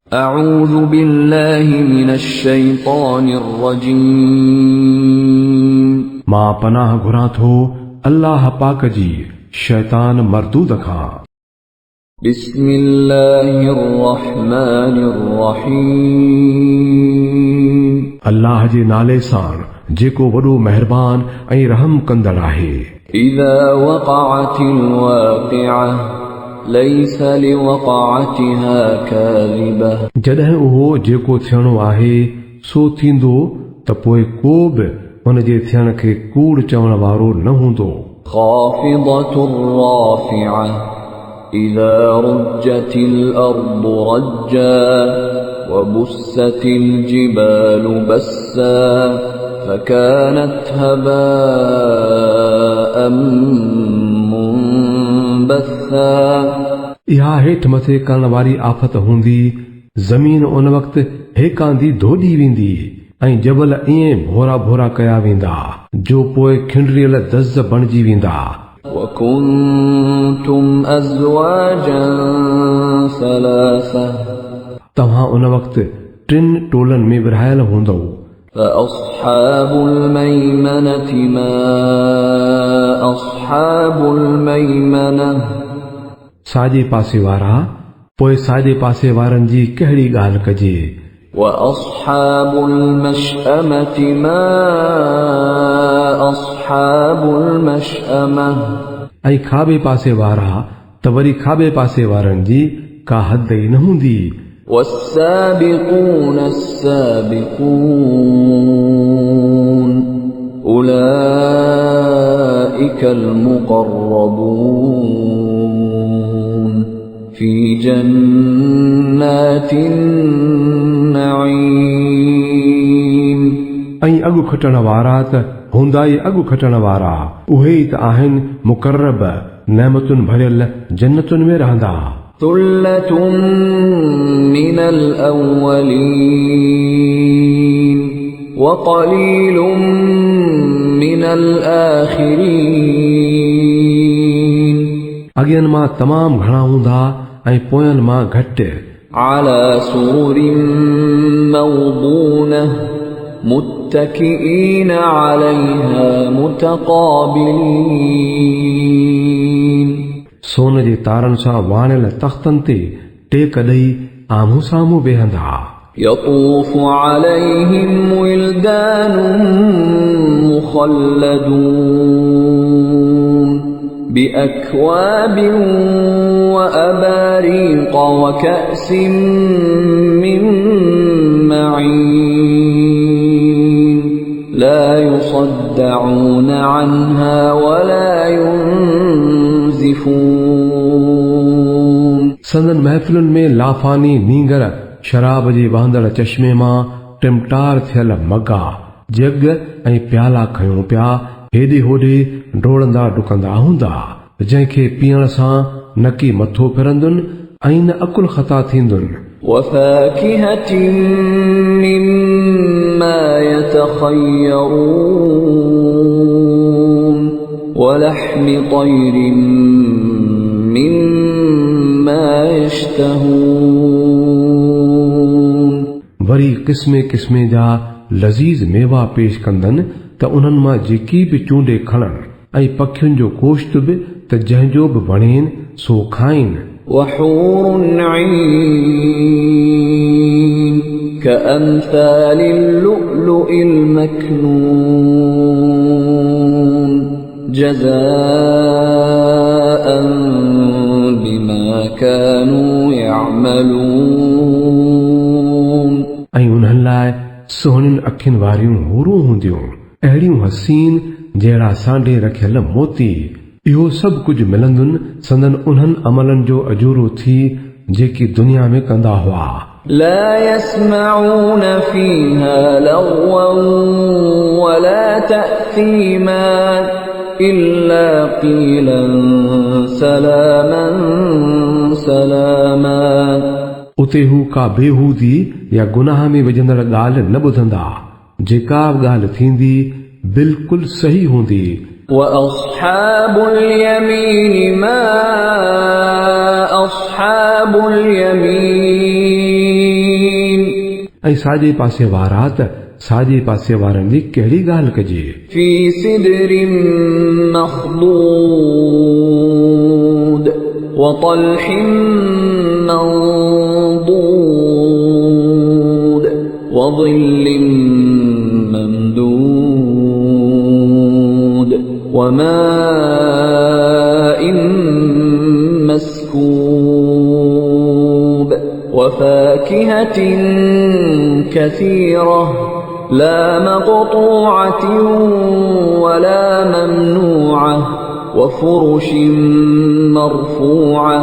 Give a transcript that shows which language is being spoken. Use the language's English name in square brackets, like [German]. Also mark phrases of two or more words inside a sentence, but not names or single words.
[Arabic] أعوذ بالله من الشيطان الرجيم [Sindhi] मां पनाह घुरां थो अल्लाह पाक जी शैतान मरदूद खां। [Arabic] بسم الله الرحمن الرحيم [Sindhi] अल्लाह जे नाले सां जेको वॾो महिरबान ऐं रहम कंदड़ आहे। [Arabic] إذا وقعت الواقعة ليس لوقعتها كاذبة [Sindhi] जॾहिं उहो जेको थियणो आहे सो थींदो त पोइ को बि उन जे थियण खे कूड़ चवण वारो न हूंदो। [Arabic] خافضة رافعة إذا رجت الأرض رجا وبست الجبال بسا فكانت هباء منبثا [Sindhi] इहा हेठि मथे करण वारी आफ़त हूंदी, ज़मीन उन वक़्तु हेकांदी धोॾी वेंदी ऐं जबल ईअं भोरा भोरा कया वेंदा जो पोइ खिंडरियल दज़ बणिजी वेंदा। [Arabic] وكنتم أزواجا ثلاثة [Sindhi] तव्हां उन वक़्तु टिनि टोलनि में विरहायल हूंदव। [Arabic] فأصحاب الميمنة ما أصحاب الميمنة [Sindhi] साॼे पासे वारा, पोइ साॼे पासे वारनि जी कहिड़ी ॻाल्हि कजे। [Arabic] وأصحاب المشأمة ما أصحاب المشأمة [Sindhi] ऐं खाॿे पासे वारा त वरी खाॿे पासे वारनि जी का हद ई न हूंदी। [Arabic] والسابقون السابقون أولئك المقربون في جنات النعيم [Sindhi] ऐं अॻु खटण वारा त हूंदा ई अॻु खटण वारा, उहे ई त आहिनि मुक़र्रब, नेमतुनि भरियल जन्नतुनि में रहंदा। [Arabic] ثلة من الأولين وقليل من الآخرين [Sindhi] अॻियनि मां तमामु घणा हूंदा ऐं पोयनि मां घटि। [Arabic] على سرر موضونة متكئين عليها متقابلين [Sindhi] सोन जे तारनि सां वाणियल तख़्तनि ते टेक ॾेई आम्हूं साम्हूं वेहंदा। [Arabic] يطوف عليهم ولدان مخلدون بأكواب وأباريق وكأس من معين لا يصدعون عنها ولا ينزفون [Sindhi] संदन महफ़िलुनि में लाफानी नींगर शराब जे वहंदड़ चश्मे मां टिमटार थियल मगा जग ऐं प्याला खयूं पिया हेॾे होॾे डोड़ंदा डुकंदा हूंदा, जंहिंखे पीअण सां न की मथो फिरंदुनि ऐं न अकुल ख़ता थींदुनि। [Arabic] وفاكهة مما يتخيرون ولحم طير مما يشتهون [Sindhi] वरी क़िस्मे क़िस्मे जा लज़ीज़ मेवा पेश कंदनि त उन्हनि मां जेकी बि चूंडे खणनि ऐं पखियुनि जो गोश्त बि त जंहिंजो बि वणेनि सो खाइनि। [Arabic] وحور عين كأمثال اللؤلؤ المكنون جزاء بما كانوا يعملون [Sindhi] ऐं उन्हनि लाइ सुहिणियुनि अखियुनि वारियूं हूरूं हूंदियूं, अहिड़ियूं हसीन जहिड़ा सांडे रखियल मोती। इहो सभु कुझु मिलंदुनि संदन उन्हनि अमलनि जो अजूरो थी जेकी दुनिया में कंदा हुआ। [Arabic] لا يسمعون فيها لغوا ولا تأثيما إلا قيلا سلاما سلاما [Sindhi] उते हू का बेहूदी या गुनाह में विझंदड़ ॻाल्हि न ॿुधंदा, जेका बि ॻाल्हि थींदी बिल्कुलु सही हूंदी। [Arabic] وأصحاب اليمين ما أصحاب اليمين [Sindhi] ऐं साॼे पासे वारा त साॼे पासे वारनि जी कहिड़ी ॻाल्हि कजे। [Arabic] في سدر مخضود وطلح منضود وظل ممدود وماء مسكوب وفاكهة كثيرة لا مقطوعة ولا ممنوعة وفرش مرفوعة